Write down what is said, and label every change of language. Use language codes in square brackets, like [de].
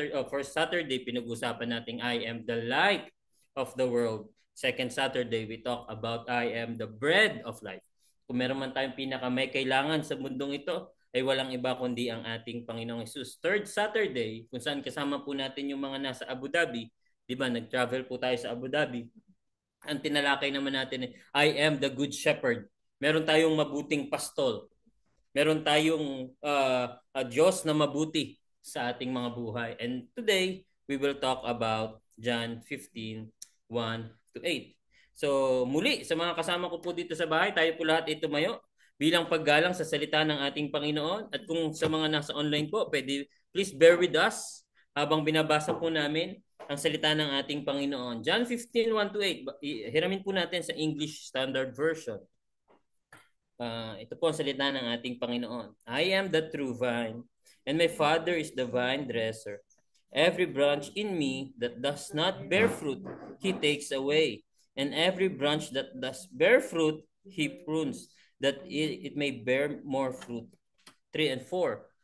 [en] First Saturday, [tl] pinag-usapan natin [en] I am the light of the world. Second Saturday, we talk about I am the bread of life. [tl] Kung meron man tayong may kailangan sa mundong ito, ay walang iba kundi ang ating Panginoong Jesus. Third Saturday, kung saan kasama po natin yung mga nasa Abu Dhabi, di ba, nag-travel po tayo sa Abu Dhabi. Ang tinalakay naman natin [en] I am the good shepherd. [tl] Meron tayong mabuting pastol. Meron tayong Diyos na mabuti sa ating mga buhay. [en] And today, we will talk about John 15:1-8. [tl] So muli, sa mga kasama ko po dito sa bahay, tayo po lahat ay tumayo bilang paggalang sa salita ng ating Panginoon. At kung sa mga nasa online po, [en] please bear with us [tl] habang binabasa po namin ang salita ng ating Panginoon. John 15:1-8. Hiramin po natin sa English Standard Version. Ito po ang salita ng ating Panginoon. [en] I am the true vine, and my Father is the vine dresser. Every branch in me that does not bear fruit, He takes away. And every branch that does bear fruit, He prunes, that it may bear more fruit. 3 and 4.